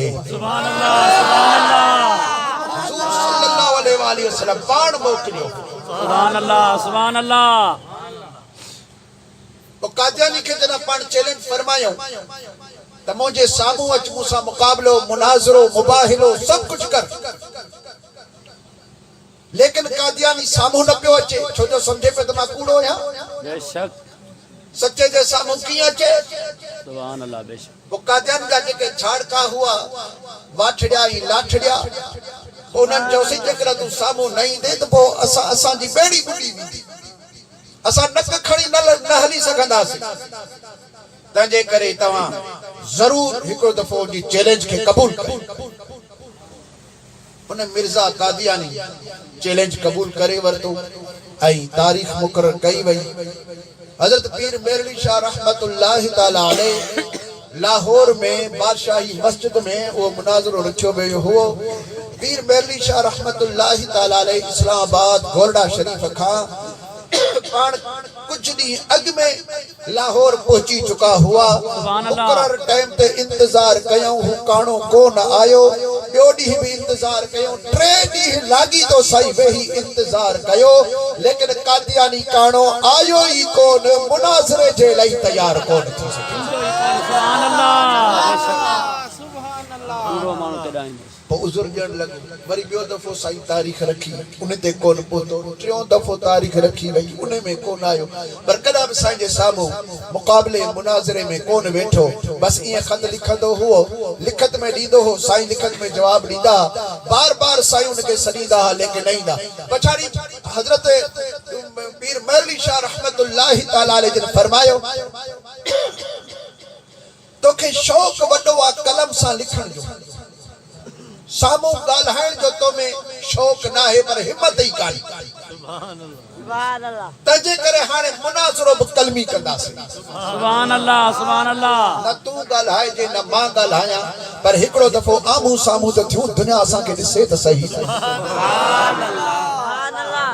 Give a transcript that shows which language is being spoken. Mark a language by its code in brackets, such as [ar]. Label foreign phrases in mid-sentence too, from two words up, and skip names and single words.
[ar] سبحان الله [sd] हुज़ूर [ar] صلى الله عليه وسلم [sd] पाण मोकिलियो। [ar] سبحان الله. [sd] तो कादियानी खे जॾहिं पाण चैलेंज फरमायो त मुंहिंजे साम्हूं अच मूंसां मुक़ाबलो मुनाज़रो मुबाहिलो सब कुछ कर, लेकिन कादियानी साम्हूं न पियो अचे छो जो समझे पे त मां कूड़ो आहियां। बेशक सच्चे जे साम्हूं कीअं अचे। [ar] سبحان الله. बेशक [sd] वो कादियान जा जेके झाड़का हुआ वाठड़िया ई लाठड़िया उन्हनि जो सी जेकर तूं साम्हूं न ईंदे त पोइ असांजी ॿेड़ी ॿुॾी वेंदी, असां नक खणी न हली सघंदासीं। तंहिंजे करे तव्हां ज़रूर हिकिड़ो दफ़ो जी चैलेंज खे क़बूल कयो। उन मिर्ज़ा कादियानी चैलेंज क़बूल करे वरतो ऐं तारीख़ मुक़रर कई वई। हज़रत पीर मेरली शाह [ar] رحمة الله تعالى عليه [sd] लाहौर में बादशाही मस्जिद में वो मुनाज़रो रखियो वियो हुओ। पीर मेरली शाह [ar] رحمة الله تعالى عليه [sd] इस्लामाबाद गोरडा शरीफ खां पाण कुछ दी अग में लाहौर पहुंची चुका हुआ। मुकर्रर टाइम ते इंतजार कयूं, हु काणो कोन आयो। ॿियो ॾींहुं भी इंतजार कयूं, टे ॾींहुं लागी तो सही वेही इंतजार कयो, लेकिन कादियानी काणो आयो ही कोन, मुनाज़रे जे लाइ तैयार कोन थी सके। [ar] سبحان الله۔ سبحان الله. [sd] पूरो मानो ते डाइन उजुर ॾियण लॻो। वरी ॿियो दफ़ो साईं तारीख़ रखी, उन ते कोन पहुतो। टियों दफ़ो तारीख़ रखी वई, उन में कोन आयो। पर कॾहिं बि साईं जे साम्हूं मुक़ाबले मुनाज़रे में कोन वेठो। बस ईअं ख़त लिखंदो हुओ, लिखत में ॾींदो हो, साईं लिखत में जवाब ॾींदा। बार बार साईं उनखे सॾींदा हा, लेकिन न ईंदा। पछाड़ी हज़रत पीर मेरली शाह [ar] رحمة الله تعالى عليه [sd] जिन फरमायो तोखे शौक़ वॾो आहे कलम सां लिखण जो, सामू ॻाल्हाइण जो तो में शौक़ ना है, पर हिम्मत ही कान। [ar] سبحان الله. [sd] तंहिंजे करे हाणे मुनाज़रो बि कलमी कंदासीं। [ar] سبحان الله۔ سبحان الله. [sd] न तूं ॻाल्हाए जे न मां ॻाल्हायां, पर हिकिड़ो दफ़ो आम्हूं साम्हूं त थियूं, दुनिया असांखे ॾिसे त सही। [ar] سبحان الله.